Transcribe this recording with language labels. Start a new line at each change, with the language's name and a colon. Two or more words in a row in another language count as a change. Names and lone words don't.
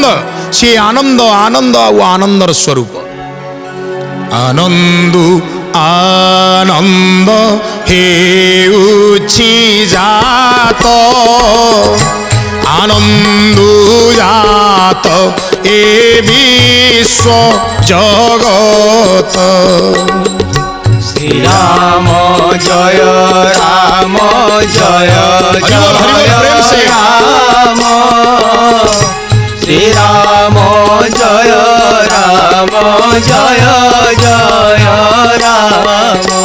Odia: ସେ ଆନନ୍ଦ ଆନନ୍ଦ ଆଉ ଆନନ୍ଦର ସ୍ୱରୂପ। ଆନନ୍ଦ ଆନନ୍ଦ ହେଉଛି ଜାତ, ଆନନ୍ଦ ଜାତ ଏ ବିଶ୍ୱ ଜଗତ।
Bangla: শ্রীরাম জয় রাম জয় জয় রাম, শ্রীরাম জয় রাম জয় জয় রাম।